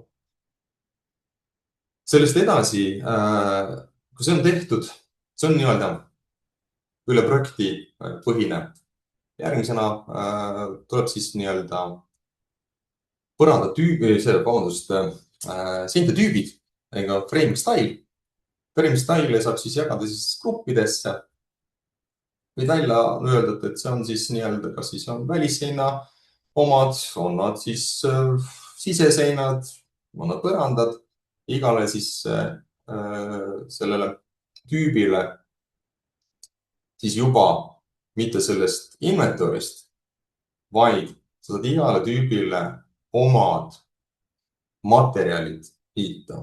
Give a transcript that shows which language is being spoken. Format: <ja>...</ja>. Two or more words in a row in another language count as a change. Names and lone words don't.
<et>Sellest edasi, kui see on tehtud, see on nii-öelda üle projekti põhine. Järgmisena tuleb siis nii-öelda põranda seinte tüübid ega</et> <en>frame style. Frame style</en> <et>saab siis jagada siis gruppidesse. Võid välja öelda, et see on siis nii-öelda, kas siis on välisseina omad, on nad siis siseseinad, on nad põrandad. Igale siis sellele tüübile siis juba mitte sellest inventorist, vaid sa saad igale tüübile omad materjalid liita.</et>